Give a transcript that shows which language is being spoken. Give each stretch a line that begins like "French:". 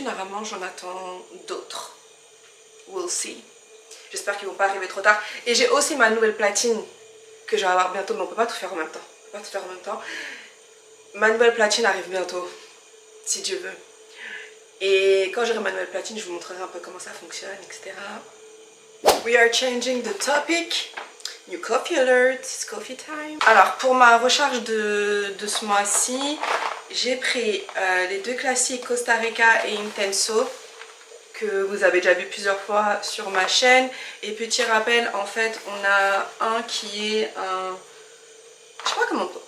French: Normalement j'en attends d'autres.
English: We'll see.
French: J'espère qu'ils vont pas arriver trop tard. Et j'ai aussi ma nouvelle platine que je vais avoir bientôt, mais on peut pas tout faire en même temps. On peut pas tout faire en même temps. Ma nouvelle platine arrive bientôt, si Dieu veut. Et quand j'aurai ma nouvelle platine, je vous montrerai un peu comment ça fonctionne, etc.
English: We are changing the topic. New coffee alert, it's coffee time.
French: Alors pour ma recharge de ce mois-ci, j'ai pris les deux classiques Costa Rica et Intenso que vous avez déjà vu plusieurs fois sur ma chaîne. Et petit rappel, en fait, on a un qui est un... Je sais pas comment...